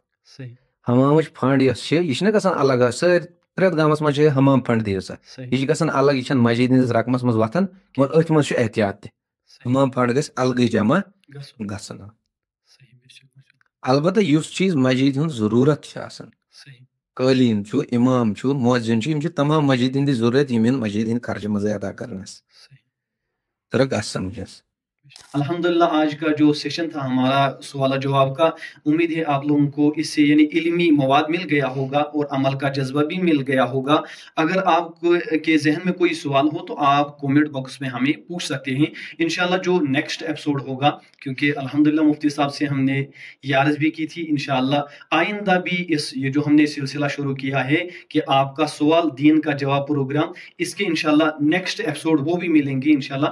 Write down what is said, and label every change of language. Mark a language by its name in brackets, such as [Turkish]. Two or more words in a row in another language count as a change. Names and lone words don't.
[Kashmiri] حمامٕچ فنڈ یۄس چھِ یہِ چھِنہ گژھان الگ حظ سٲری پرٛٮ۪تھ گامس منٛز چھِ حمام فنڈ دِیِو سا یہِ چھِ گژھان الگ یہِ چھنہٕ مسجد ہٕنٛدِس رقمس منٛز وۄتھان اور أتھۍ منٛز چھُ احتیاط تہِ حمام فنڈ گژھِ الگٕے جمع گژھُن. البتہ یُس چیٖز مسجد ہُنٛد ضروٗرت چھِ آسان قٲلیٖن چھُ اِمام چھُ مؤذِن چھُ یِم چھِ تمام مسجد ہٕنٛدی ضروٗرت یِم یِن مسجد ہٕنٛدِ خرچہٕ منٛزٕے ادا کرنس. ترا کتھ سمجھس. [Urdu] الحمدللہ آج کا جو سیشن تھا ہمارا سوال جواب کا امید ہے آپ لوگوں کو اس سے یعنی علمی مواد مل گیا ہوگا اور عمل کا جذبہ بھی مل گیا ہوگا. اگر آپ کے ذہن میں کوئی سوال ہو تو آپ [English] comment box [Urdu] میں ہمیں پوچھ سکتے ہیں. انشاءاللہ جو [English] next episode [Urdu] ہوگا کیونکہ الحمدللہ مفتی صاحب سے ہم نے یہ عرض بھی کی تھی انشاءاللہ آئندہ بھی یہ جو ہم نے سلسلہ شروع کیا ہے کہ آپ کا سوال دین کا جواب پروگرام اس کے انشاءاللہ [English] next episode [Urdu] وہ بھی ملیں گے انشاءاللہ.